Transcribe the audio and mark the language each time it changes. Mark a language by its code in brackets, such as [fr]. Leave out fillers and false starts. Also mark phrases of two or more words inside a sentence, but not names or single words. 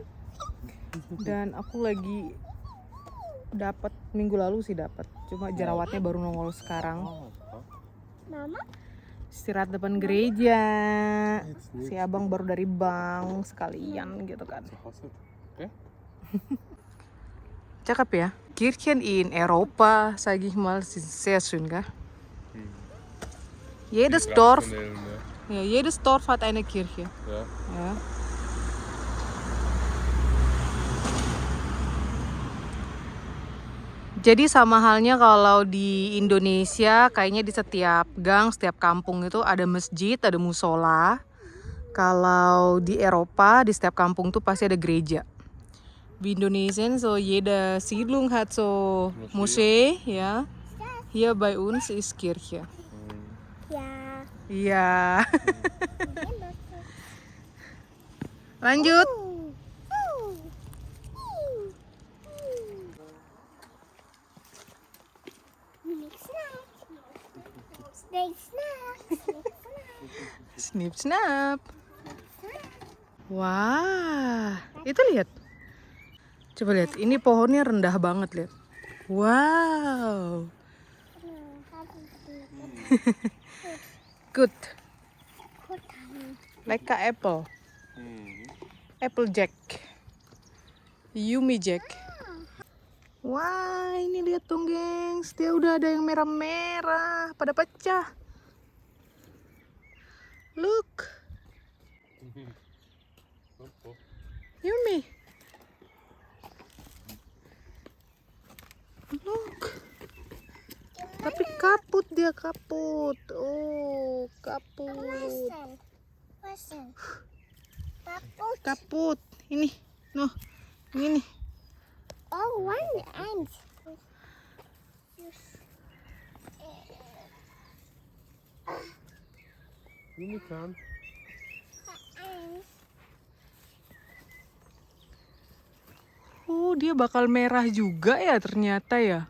[id] Dan aku lagi dapat minggu lalu sih dapat. Cuma jerawatnya baru nongol sekarang. Mama? Istirahat depan gereja. Si abang baru dari bank sekalian gitu kan. Cakep ya. [de] Kirchen in Europa, sage ich mal, ist sehr schön, gell? Jedes Dorf, ja, jedes Dorf hat eine Kirche. Ja. Ja. [id] Jadi sama halnya kalau di Indonesia, kayaknya di setiap gang, setiap kampung itu ada masjid, ada musola. Kalau di Eropa, di setiap kampung tuh pasti ada gereja. [de] Wie Indonesien, so jede Siedlung hat so Moschee, ja. Hier bei uns ist Kirche. [id] Ya. Iya. Lanjut. [en] Snip snap. [id] Wah, itu lihat. Coba lihat, ini pohonnya rendah banget lihat. [en] Wow. Good. Like a apple. Apple Jack. Yummy Jack. [id] Wah, ini lihat dong, gengs. Dia udah ada yang merah-merah, pada pecah. [en] Look. Yummy. Look. [id] Tapi kaput dia, kaput. Oh, kaput. Kaput. Ini. Noh. Ini. [en] Oh, one and. [id] Ini kan. Oh, dia bakal merah juga ya ternyata ya.